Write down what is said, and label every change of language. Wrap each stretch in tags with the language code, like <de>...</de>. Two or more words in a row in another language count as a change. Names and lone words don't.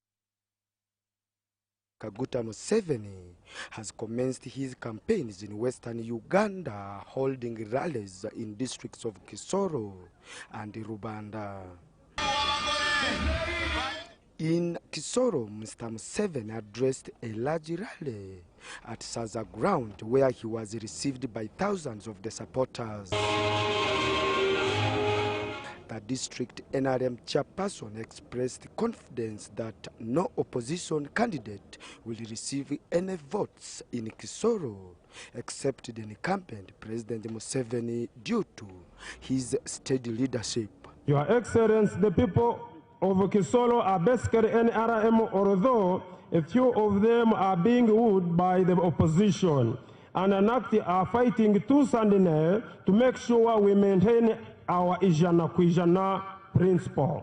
<en>Kaguta Museveni, has commenced his campaigns in western Uganda, holding rallies in districts of Kisoro and Rubanda. In Kisoro, Mr. Museveni addressed a large rally at Saza Ground, where he was received by thousands of the supporters. The district NRM chairperson expressed confidence that no opposition candidate will receive any votes in Kisoro except the incumbent President Museveni due to his steady leadership. Your Excellency, the people of Kisoro are basically NRM, although a few of them are being wooed by the opposition and are fighting tooth and nail to make sure we maintain our Ijana Kwijana principle.</en>